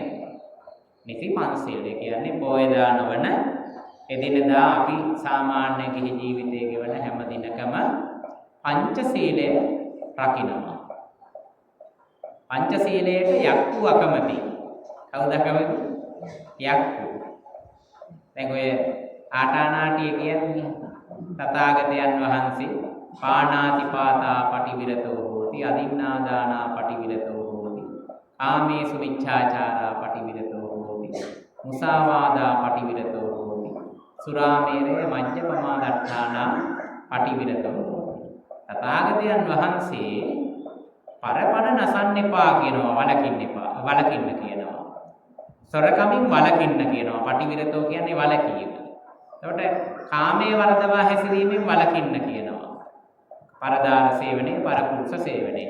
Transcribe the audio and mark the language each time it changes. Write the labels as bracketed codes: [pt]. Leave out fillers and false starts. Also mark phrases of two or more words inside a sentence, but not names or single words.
[si] නිති පන්සිල් කියන්නේ පොහොය දානවන එදිනදා අපි සාමාන්‍ය ගිහි ජීවිතයේ ගෙවන හැම දිනකම පංචශීලය රකින්නවා. පංචශීලයට යක්කු අකමැති. කවුද අකමැති? යක්කු. දැන් ඔය ආටානාටිය කියන්නේ තථාගතයන් වහන්සේ [pi] පාණාතිපාතා පටිවිරතෝ හෝති අදින්නාදානා පටිවිරතෝ කාමේසු මිච්ඡාචාරා පටිවිරතෝ හෝති. මුසාවාදා පටිවිරතෝ හෝති. සුරාමේරය මජ්ජපමා දට්ඨානා පටිවිරතෝ හෝති. [si] තථාගතයන් වහන්සේ පරපණ නසන්න එපා කියනවා, වලකින්න එපා. වලකින්න කියනවා. සොරකමින් වලකින්න කියනවා. පටිවිරතෝ කියන්නේ වලකීම. එතකොට කාමයේ වර්ධවා හැසිරීමෙන් වලකින්න කියනවා. පරදාන සේවනයේ, පරපුරුෂ සේවනයේ.